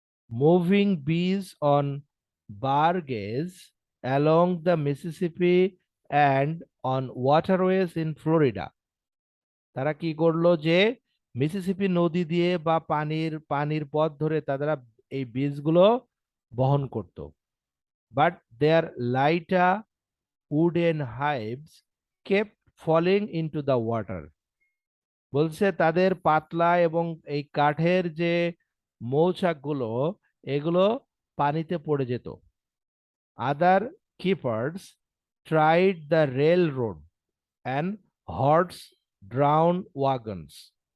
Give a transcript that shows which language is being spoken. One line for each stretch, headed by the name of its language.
English: Moving bees on barges along the Mississippi and on waterways in Florida.
Bangla: তারা কি করলো যে মিসিসিপি নদী দিয়ে বা পানির পানির পথ ধরে তারা এই বীজগুলো বহন করত।
English: But their lighter wooden hives kept falling into the water.
Bangla: বলছে তাদের পাতলা এবং এই কাঠের যে মৌচাকগুলো, এগুলো পানিতে পড়ে যেত।
English: Other keepers tried the railroad and horse drawn wagons.